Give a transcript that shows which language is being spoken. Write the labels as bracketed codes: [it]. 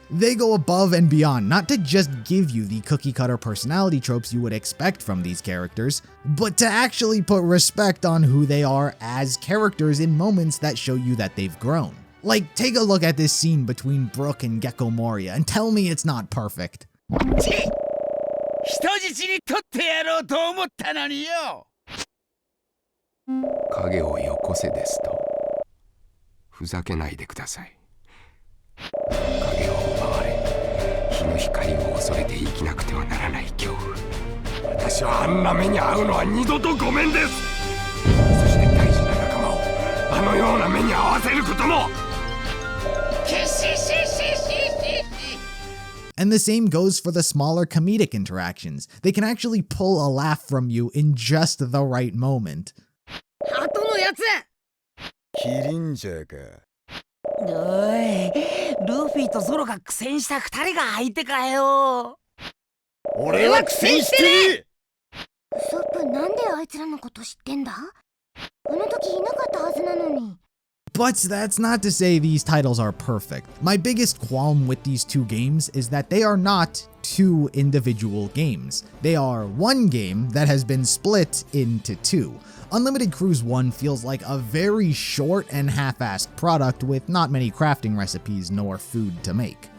[en] They go above and beyond, not to just give you the cookie-cutter personality tropes you would expect from these characters, but to actually put respect on who they are as characters in moments that show you that they've grown. Like, take a look at this scene between Brook and Gecko Moria and tell me it's not perfect. [ja] 人質に取ってやろうと思ったのによ。影をよこせですと。ふざけないでください。影を奪われ、日の光を恐れて生きなくてはならない恐怖。私はあんな目に遭うのは二度とごめんです。そして大事な仲間をあのような目に遭わせることも。 [en] And the same goes for the smaller comedic interactions. They can actually pull a laugh from you in just the right moment. [ja] ハトのやつキリンジャーか。おい、ルフィとゾロが苦戦した二人が相手かよ。俺は苦戦してねえ。ウソップなんであいつらのこと知ってんだ？あの時いなかったはずなのに。 [en] But that's not to say these titles are perfect. My biggest qualm with these two games is that they are not two individual games. They are one game that has been split into two. Unlimited Cruise 1 feels like a very short and half-assed product with not many crafting recipes nor food to make.